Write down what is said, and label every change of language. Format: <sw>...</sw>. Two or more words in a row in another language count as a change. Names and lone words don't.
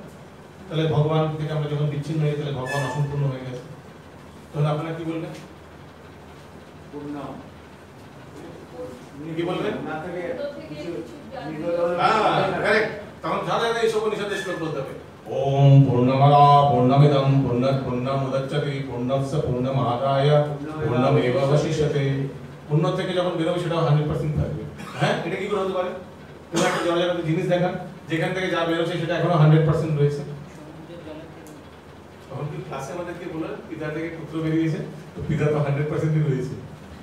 <bn>তাহলে ভগবান থেকে আমরা যখন বিচ্ছিন্ন হয়ে তাহলে ভগবান অসম্পূর্ণ হয়ে গেছে, তাহলে আপনারা কি বলবেন? কি বলবেন? কারেক্ট। তখন যাদের এইসব উপনিষদের শ্লোক বলতে হবে,</bn> <sa>ओम् पूर्णमादा पूर्णमिदं पूर्णात् पूर्णमुदच्यते पूर्णस्य पूर्णमादाय पूर्णमेवावशिष्यते।</sa> <bn>পূর্ণ থেকে যখন বেরোবে সেটাও 100% থাকবে। হ্যাঁ, এটা কি করে হতে পারে? তুমি একটা জড়জগতের জিনিস দেখান, যেখান থেকে যা বেরোচ্ছে সেটা এখনো 100% রয়েছে। তখন কি ক্লাসে আমাদেরকে বলেন পিতা থেকে পুত্র বেরিয়েছে, তো পিতা তো 100%ই রয়েছে।</bn>